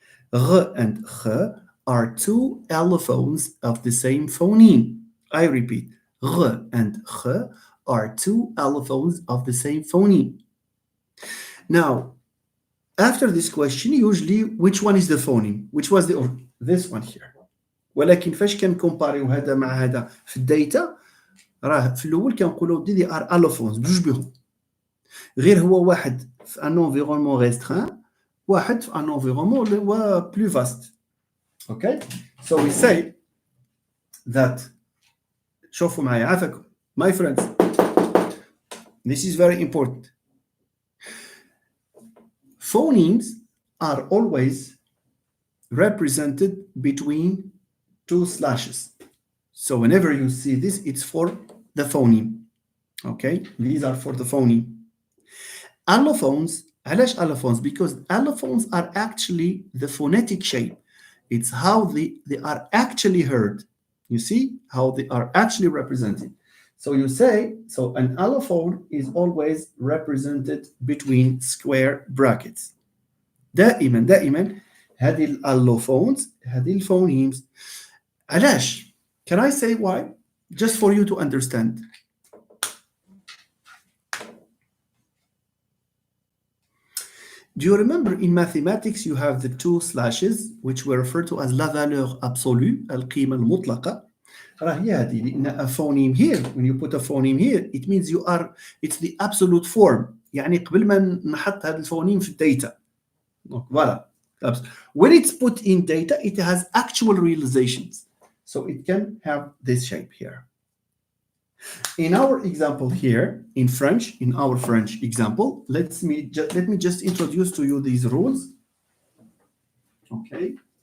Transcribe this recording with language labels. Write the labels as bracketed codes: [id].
[en] R and H are two allophones of the same phoneme. I repeat, R and H are two allophones of the same phoneme. Now, after this question, usually which one is the phoneme? Which was this one here. [ar] ولكن فاش كنكومباريو هذا مع هذا في الداتا راه في الاول كنقولوا دي ار allophones بجوج بهم. غير هو واحد في ان [fr] environnement restreint [ar] واحد في ان environnement اللي هو [fr] plus vaste. [en] Okay? So we say that [ar] شوفوا معايا عافاكم [en] my friends, this is very important. Phonemes are always represented between two slashes. So whenever you see this, it's for the phoneme. Okay? These are for the phoneme. Allophones, علاش allophones? Because allophones are actually the phonetic shape. It's how they are actually heard. You see how they are actually represented. So you say, so an allophone is always represented between square brackets. [ar] دائما هذه allophones هذه phonemes. [en] علاش? Can I say why? Just for you to understand. Do you remember in mathematics you have the two slashes which were referred to as [fr] la valeur absolue, [ar] القيمة المطلقة. راه هي هذه لأن [en] a phoneme here, when you put a phoneme here, it means it's the absolute form. [ar] يعني قبل ما نحط هذا الفونيم في الداتا. [fr] Voilà. [en] When it's put in data, it has actual realizations. So it can have this shape here. In our example here, in our French example, let me just introduce to you these rules. Okay.